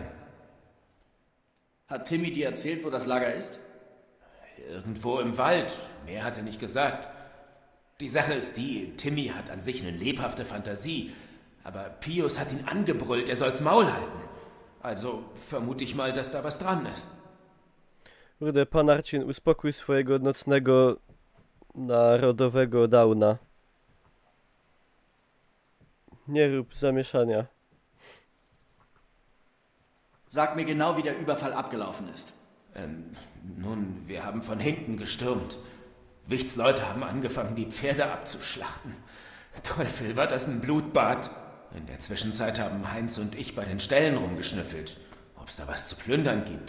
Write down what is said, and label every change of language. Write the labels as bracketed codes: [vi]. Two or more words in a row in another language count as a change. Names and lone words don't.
[de] Hat Timmy dir erzählt, wo das Lager ist? Irgendwo im Wald. Mehr hat er nicht gesagt. Die Sache ist die, Timmy hat an sich eine lebhafte Fantasie, aber Pius hat ihn angebrüllt, er soll's Maul halten. Also vermute ich mal, dass da was dran ist. [pl] Kurde, pan Arcin, uspokój swojego nocnego narodowego Downa. Nie rób zamieszania. [de] Sag mir genau, wie der Überfall abgelaufen ist. Nun, wir haben von hinten gestürmt. Wichts Leute haben angefangen, die Pferde abzuschlachten. Teufel, war das ein Blutbad. In der Zwischenzeit haben Heinz und ich bei den Ställen rumgeschnüffelt, ob es da was zu plündern gibt.